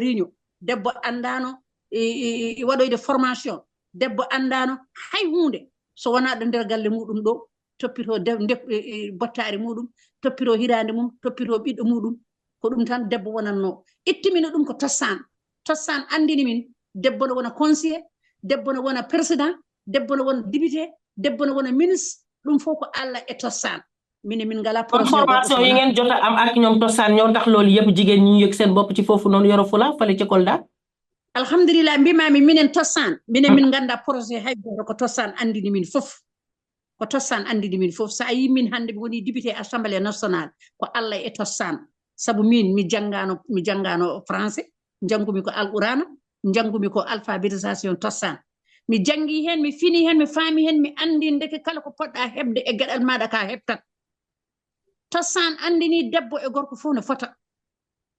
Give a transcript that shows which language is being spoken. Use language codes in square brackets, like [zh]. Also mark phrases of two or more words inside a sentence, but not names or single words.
[ff] riño debbo andano waɗoyde formation debbo andano hay hunde so wona ɗo nder galle muɗum ɗo toppito bottari muɗum toppito hirande mum toppito ɓiɗɗo muɗum ko ɗum tan debbo wonanno ittimino ɗum ko Tostan andini min debbo no wona conseiller debbo no wona président debbo no wona député debbo no wona ministre ɗum fof ko Allah e Tostan min ngala [wo] formation yi ngeen jot a am ak ñoom Tostan ñoo tax loolu yëpp jigéen ñi yëg seen bopp ci foofu noonu Yoro Fula fale ci Kolda [ff] alhamdulillah mbimami minen Tostan minen min ganda projet hay goto ko Tostan andini min fof ko Tostan andini min fof sa yi min hande mi woni député [fr] assemblée nationale [ff] ko Allah e Tostan sabu min mi jangano français jangumi ko alqurana jangumi ko alphabétisation Tostan mi jangi hen mi fini hen mi faami hen mi andi ndeke kala ko poɗɗa hebde e gueɗal maɗa ka hebtat Tostan andini debbo e gorko fof no fota